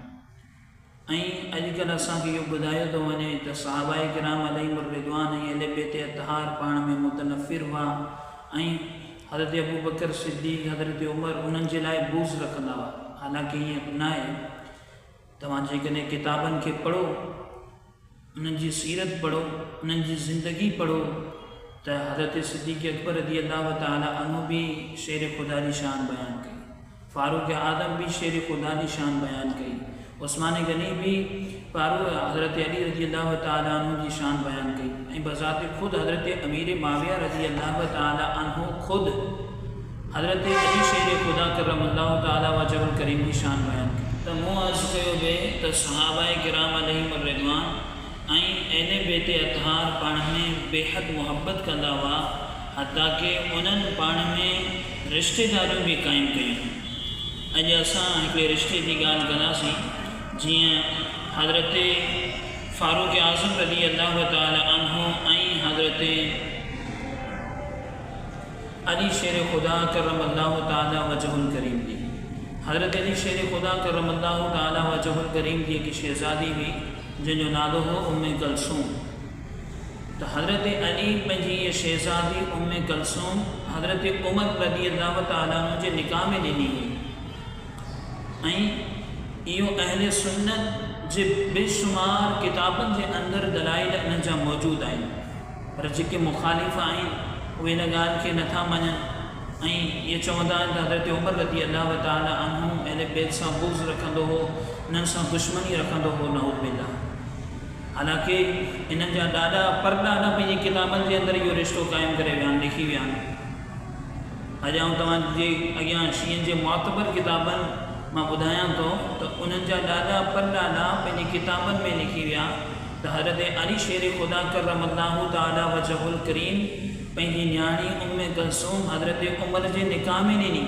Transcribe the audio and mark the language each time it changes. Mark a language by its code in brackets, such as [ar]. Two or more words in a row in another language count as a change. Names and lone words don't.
[sd] ऐं अॼुकल्ह असांखे इहो ॿुधायो थो वञे त सहाबाए किराम [ar] عليهم الرضوان [sd] ऐं अहले बैत अतहार पाण में मुतनफ़िर हुआ ऐं हज़रत अबू बकर सिद्दीक़, हज़रत उमर उन्हनि जे लाइ बूज़ रखंदा हुआ। हालांकि ईअं न आहे। तव्हां जेकॾहिं किताबनि खे पढ़ो, उन्हनि जी सीरत पढ़ो, उन्हनि जी ज़िंदगी पढ़ो त हज़रत सिद्दीक़ अकबर [ar] رضي الله تعالى عنه [sd] भी शेर ख़ुदा जी शान बयानु कई, फ़ारूक आज़म भी शेर ख़ुदा जी शान बयानु कई, उस्मान गनी भी हज़रत अली [ar] رضي الله تعالى عنه [sd] जी शान बयानु कई ऐं बज़ात ख़ुद हज़रत अमीर माविया [ar] رضي الله تعالى عنه [sd] ख़ुद हज़रत अली शेर ख़ुदा [ar] كرم الله تعالى وجهه الكريم [sd] जी शान बयानु कई। त मूं अर्ज़ु कयो वे त सहाबाए किराम [ar] عليهم الرضوان [sd] ऐं अहले बैत अतहार पाण में बेहद मुहब्बत कंदा हुआ, हत्ता के उन्हनि पाण में रिश्तेदारियूं भी क़ाइमु कयूं। अॼु असां हिकिड़े रिश्ते जी ॻाल्हि कंदासीं, जीअं हज़रत फ़ारूक आज़म [ar] رضي الله تعالى عنه [sd] ऐं हज़रत अली शेर ख़ुदा [ar] كرم الله تعالى وجهه الكريم [sd] जी। हज़रत अली शेर ख़ुदा [ar] كرم الله تعالى وجهه الكريم [sd] जी की शहज़ादी हुई जंहिंजो नालो हो उम्मे कलसूम। तो हज़रत अली पंहिंजी ये शहज़ादी उम्मे कलसूम हज़रत उमर [ar] رضي الله تعالى عنه [sd] जे निकाह में ॾिनी हुई ऐं इहो अहले सुन्नत जे बेशुमार किताबनि जे अंदरि दलाइल इन जा मौजूद आहिनि। पर जेके मुखालिफ़ आहिनि उहे इन ॻाल्हि खे नथा मञनि ऐं इहे चवंदा आहिनि त हज़रत उमर [ar] رضي الله تعالى عنه [sd] अहले बैत सां बुग़्ज़ रखंदो हो, उन्हनि सां दुश्मनी रखंदो हो, [ar] نعوذ بالله. [sd] हालांकि इन्हनि जा ॾाढा परॾाढा पंहिंजी किताबनि जे अंदरि इहो रिश्तो क़ाइमु करे विया आहिनि, लिखी विया आहिनि। अॼु आउं तव्हांजे अॻियां शीअनि जे मुअतबर किताबनि मां ॿुधायां थो त उन्हनि जा ॾाढा परॾाढा पंहिंजी किताबनि में लिखी विया त हज़रत अली शेर ख़ुदा [ar] كرم الله تعالى وجهه الكريم [sd] पंहिंजी न्याणी उम्मे कलसूम हज़रत उमर जे निकाह में ॾिनी।